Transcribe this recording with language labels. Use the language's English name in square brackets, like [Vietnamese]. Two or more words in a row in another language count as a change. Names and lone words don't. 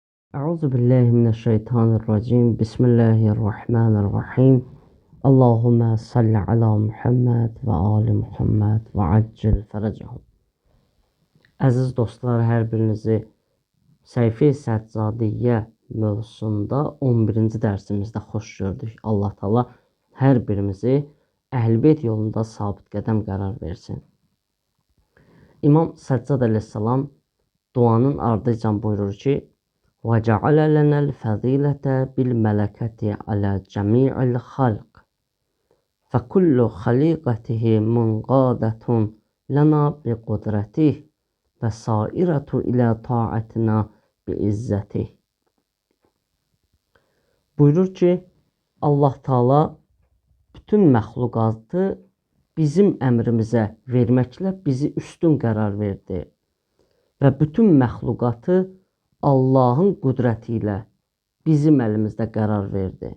[Arabic] أعوذ بالله من الشيطان الرجيم بسم الله الرحمن الرحيم اللهم صل على محمد وآل محمد وعجل فرجهم. [Azerbaijani] Əziz dostlar, hər birinizi Səhifə-i Səccadiyyə mövzusunda 11-ci dərsimizdə xoş gördük. Allah Taala hər birimizi Əhl-Beyt yolunda sabit qədəm qərar versin. İmam Səccad əleyhissalam duanın ardıcan buyurur ki: [Arabic] وَجَعَلَ لَنَا الْفَضِيلَةَ بِالْمَلَكَةِ عَلَى جَمِيعِ الْخَلْقِ فَكُلُّ خَلِيقَتِهِ مُنْقَادَةٌ لَنَا بِقُدْرَتِهِ وَسَائِرَةُ إِلَى طَاعَتِنَا بِعِزَّتِهِ. [Azerbaijani] Buyurur ki, Allah Taala bütün məxluqatı bizim əmrimizə verməklə bizi üstün qərar verdi və bütün məxluqatı Allahın qüdrəti ilə bizim əlimizdə qərar verdi.